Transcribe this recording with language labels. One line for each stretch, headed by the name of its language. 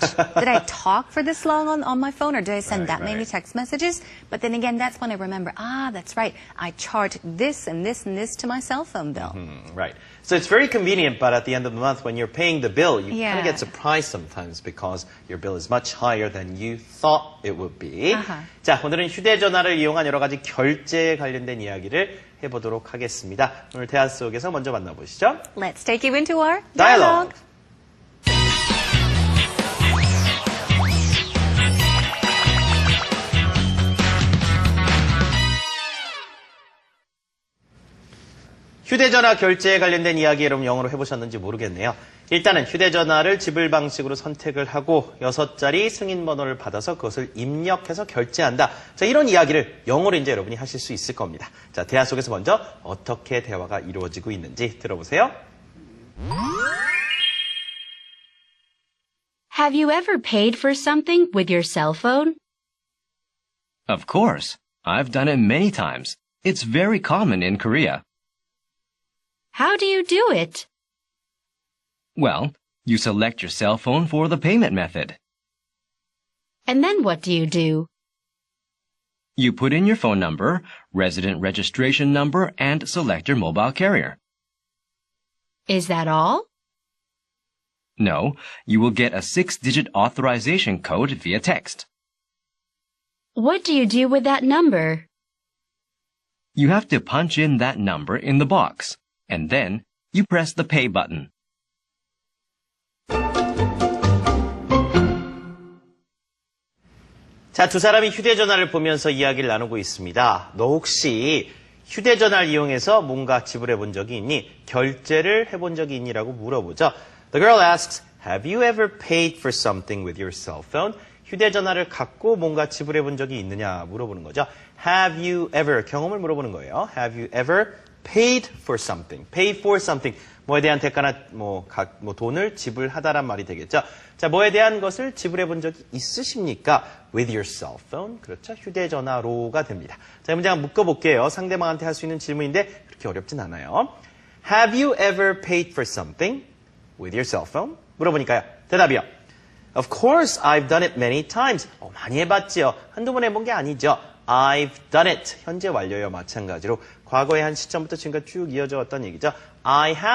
English: Did I talk for this long on my phone? Or did I send that many text messages? But then again, that's when I remember, that's right. I charged this and this and this to my cell phone bill. Right. So it's very convenient, but at the end of the month, when you're paying the bill, you kind of get surprised sometimes because your bill is much higher than you thought it would be.
Korean: 자, 오늘은 휴대전화를 이용한 여러 가지 결제에 관련된 이야기를 해보도록 하겠습니다. 오늘 대화 속에서 먼저 만나보시죠.
English: Let's take you into our Dialogue.
Korean: 휴대전화 결제에 관련된 이야기 여러분 영어로 해보셨는지 모르겠네요. 일단은 휴대전화를 지불 방식으로 선택을 하고 6자리 승인번호를 받아서 그것을 입력해서 결제한다. 자, 이런 이야기를 영어로 이제 여러분이 하실 수 있을 겁니다. 자, 대화 속에서 먼저 어떻게 대화가 이루어지고 있는지 들어보세요.
English: Have you ever paid for something with your cell phone? Of course. I've done it many times. It's very common in Korea. How do you do it? Well, you select your cell phone for the payment method. And then what do you do? You put in your phone number, resident registration number, and select your mobile carrier. Is that all? No, you will get a 6-digit authorization code via text. What do you do with that number? You have to punch in that number in the box, and then you press the pay button.
Korean: 자, 두 사람이 휴대전화를 보면서 이야기를 나누고 있습니다. 너 혹시 휴대전화를 이용해서 뭔가 지불해 본 적이 있니? 결제를 해본 적이 있니라고 물어보죠.
English: The girl asks, have you ever paid for something with your cell phone?
Korean: 휴대전화를 갖고 뭔가 지불해 본 적이 있느냐 물어보는 거죠.
English: Have you ever,
Korean: 경험을 물어보는 거예요.
English: Have you ever paid for something? Paid for something.
Korean: 뭐에 대한 대가나 돈을 지불하다란 말이 되겠죠. 자, 뭐에 대한 것을 지불해 본 적이 있으십니까?
English: With your cell phone.
Korean: 그렇죠. 휴대전화로가 됩니다. 자, 이 문제 한번 묶어볼게요. 상대방한테 할 수 있는 질문인데 그렇게 어렵진 않아요.
English: Have you ever paid for something with your cell phone?
Korean: 물어보니까요. 대답이요.
English: Of course, I've done it many times.
Korean: 많이 해봤지요. 한두 번 해본 게 아니죠.
English: I've done it.
Korean: 현재 완료예요. 마찬가지로 과거의 한 시점부터 지금까지 쭉 이어져 왔던 얘기죠.
English: I have